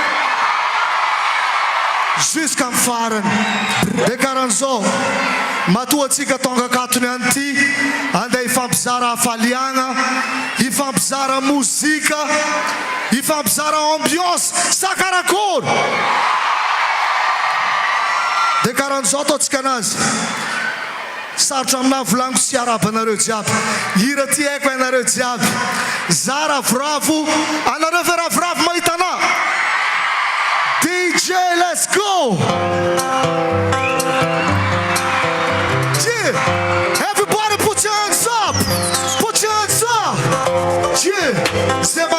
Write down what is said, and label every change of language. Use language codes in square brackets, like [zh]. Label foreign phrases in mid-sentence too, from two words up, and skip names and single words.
[mg] jusqu'à amin'ny farany dia karan'izao matoa antsika tonga akatony an'ity andeha hifampizara hafaliagna hifampizara mozika hifampizara ambiance sakarakory dia karan'izao ataontsika anazy sarotra amina volaniko sy arabanareo jiaby hira ty haiko anareo jiaby za ravoravo anareo ve ravoravo mahitana DJ [en] let's go yeah everybody put your hands up yeah